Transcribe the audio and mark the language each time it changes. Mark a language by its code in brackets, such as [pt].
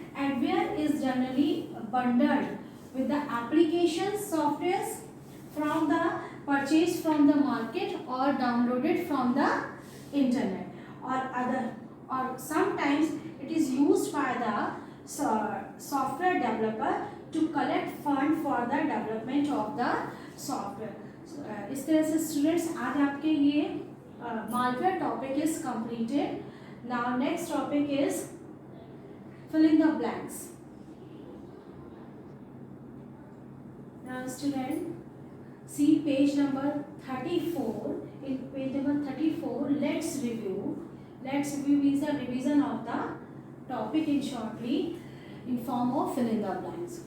[en] Adware is generally bundled with the application softwares from the purchased from the market or downloaded from the internet, or sometimes it is used by the software developer to collect fund for the development of the software. [hi] इस तरह से students आज आपके ये [en] malware topic is completed. Now next topic is fill in the blanks. Now student, see page number 34. In page number 34, let's review means the revision of the topic in shortly in form of fill in the blanks.